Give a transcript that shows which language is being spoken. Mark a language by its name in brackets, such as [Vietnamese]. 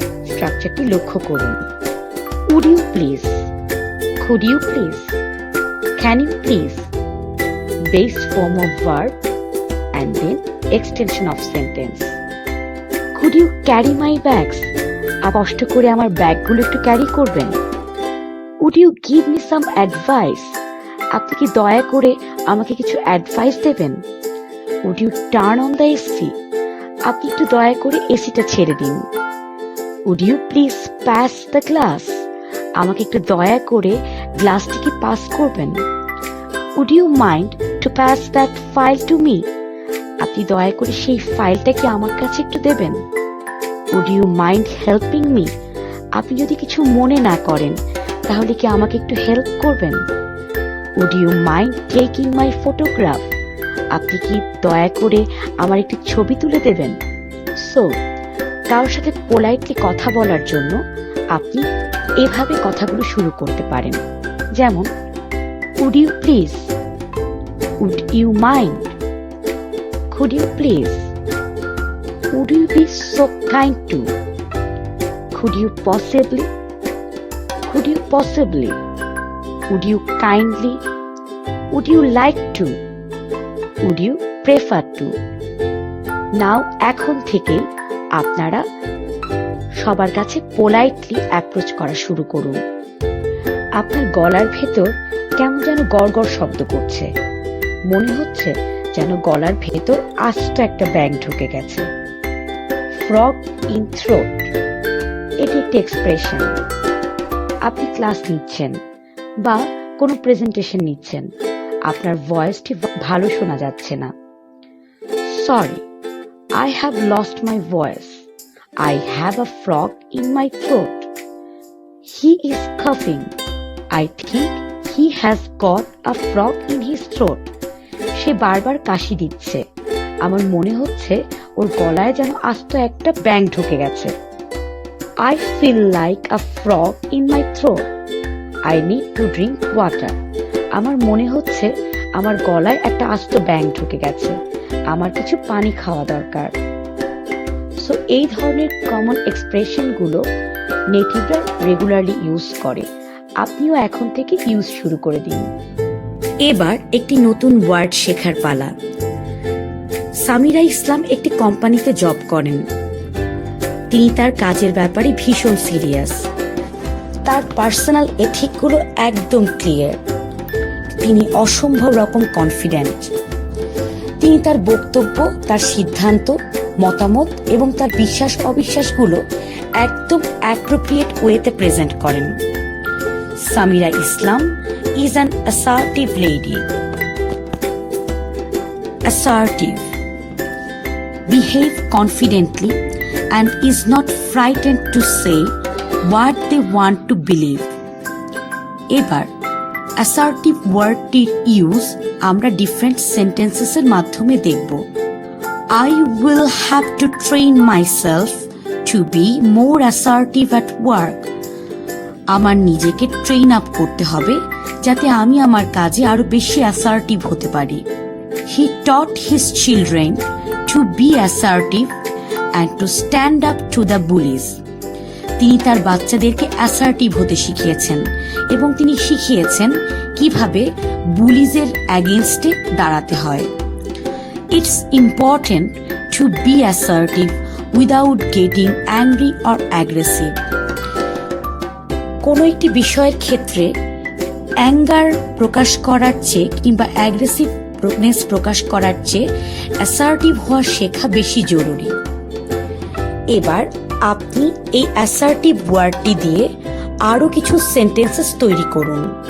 [Bangla] স্ট্রাকচারটি লক্ষ্য করুন। [English] Would you please, could you please, can you please, base form of verb and then extension of sentence. Could you carry my bags? [Bangla] কষ্ট করে আমার ব্যাগগুলো একটু carry করবেন। [English] Would you give me some advice? [Bangla] আপনি কি দয়া করে আমাকে কিছু অ্যাডভাইস দেবেন? [English] Would you turn on the AC? [Bangla] আপনি একটু দয়া করে এসিটা ছেড়ে দিন। [English] Would you please pass the glass? [Bangla] আমাকে একটু দয়া করে গ্লাসটিকে পাস করবেন। [English] Would you mind to pass that file to me? [Bangla] আপনি দয়া করে সেই ফাইলটা কি আমার কাছে একটু দেবেন। [English] Would you mind helping me? [Bangla] আপনি যদি কিছু মনে না করেন তাহলে কি আমাকে একটু হেল্প করবেন। [English] Would you mind taking my photograph? [Bangla] আপনি কি দয়া করে আমার একটি ছবি তুলে দেবেন। সো কারোর সাথে পোলাইটলি কথা বলার জন্য আপনি এভাবে কথাগুলো শুরু করতে পারেন। [English] যেমন Would you please? Would you mind? Could you please? Would you be so kind to? Could you possibly? Could you possibly? Would you kindly? Would you like to? Would you prefer to? [Bangla] Now এখন থেকে আপনারা সবার কাছে politely approach করা শুরু করুন। আপনার গলার ভেতর কেমন যেন গড়গড় শব্দ করছে, মনে হচ্ছে যেন গলার ভেতর আস্ত একটা ব্যাং ঢুকে গেছে। [English] frog in throat, [Bangla] এটি একটি এক্সপ্রেশন। আপনি ক্লাস নিচ্ছেন বা কোনো প্রেজেন্টেশন নিচ্ছেন, আপনার ভয়েসটি ভালো শোনা যাচ্ছে না। [English] Sorry, I have lost my voice. I have a frog in my throat. He is coughing. I think he has got a frog in his throat. [Bangla] সে বারবার কাশি দিচ্ছে, আমার মনে হচ্ছে ওর গলায় যেন আস্ত একটা ব্যাং ঢুকে গেছে। [English] I feel like a frog in my throat. I need to drink water. [Bangla] আমার মনে হচ্ছে আমার গলায় একটা আস্ত ব্যাং ঢুকে গেছে, আমার কিছু পানি খাওয়া দরকার। সো এই ধরনের কমন এক্সপ্রেশন গুলো নেটিভরা রেগুলারলি ইউজ করে। আপনিও এখন থেকে ইউজ শুরু করে দিন। এবার একটি নতুন ওয়ার্ড শেখার পালা। সামিরা ইসলাম একটি কোম্পানিতে জব করেন। তিনি তার কাজের ব্যাপারে ভীষণ সিরিয়াস। তার পার্সোনাল এথিকগুলো একদম ক্লিয়ার। তিনি অসম্ভব রকম কনফিডেন্ট। তিনি তার বক্তব্য, তার সিদ্ধান্ত, মতামত এবং তার বিশ্বাস অবিশ্বাসগুলো একদম অ্যাপ্রোপ্রিয়েট ওয়েতে প্রেজেন্ট করেন। [English] Samira Islam is an assertive lady. Assertive. Behave confidently and is not frightened to say what they want to believe. [Bangla] এবার assertive ওয়ার্ডটির ইউজ আমরা ডিফারেন্ট সেন্টেন্সেসের মাধ্যমে দেখব। [English] I will have to train myself to be more assertive at work. [Bangla] আমার নিজেকে train up করতে হবে যাতে আমি আমার কাজে আরো বেশি অ্যাসার্টিভ হতে পারি। [English] He taught his children to be assertive and to stand up to the bullies. [Bangla] তিনি তার বাচ্চাদেরকে অ্যাসার্টিভ হতে শিখিয়েছেন এবং তিনি শিখিয়েছেন কিভাবে বুলিজের অ্যাগেইনস্টে দাঁড়াতে হয়। [English] It's important to be assertive without getting angry or aggressive. [Bangla] কোনো একটি বিষয়ের ক্ষেত্রে অ্যাঙ্গার প্রকাশ করার চেয়ে কিংবা অ্যাগ্রেসিভনেস প্রকাশ করার চেয়ে অ্যাসার্টিভ হওয়া শেখা বেশি জরুরি। এবার আপনি এই অ্যাসার্টিভ ওয়ার্ডটি দিয়ে আরো কিছু সেন্টেন্সেস তৈরি করুন।